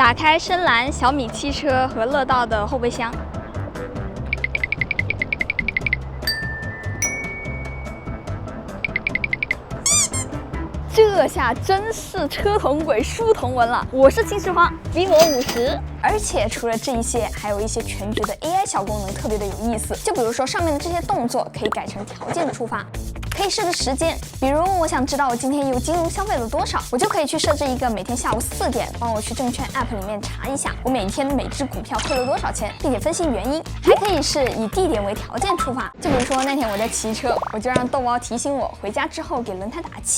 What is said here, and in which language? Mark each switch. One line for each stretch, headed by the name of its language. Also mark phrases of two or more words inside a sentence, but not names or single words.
Chinese: 打開深藍、小米汽車和樂道的後備箱，這下真是車同軌，書同文了。我是秦始皇，比我50。而且除了這一些，還有一些全局的 AI 小功能特別的有意思。就比如說上面的這些動作可以改成條件觸發。可以設置時間，比如我想知道我今天又金融消費了多少，我就可以去設置一個每天下午4點，幫我去證券 App 裡面查一下我每天每隻股票虧了多少錢，並且分析原因。還可以是以地點為條件觸發，就比如說那天我在騎車，我就讓豆包提醒我回家之後給輪胎打氣。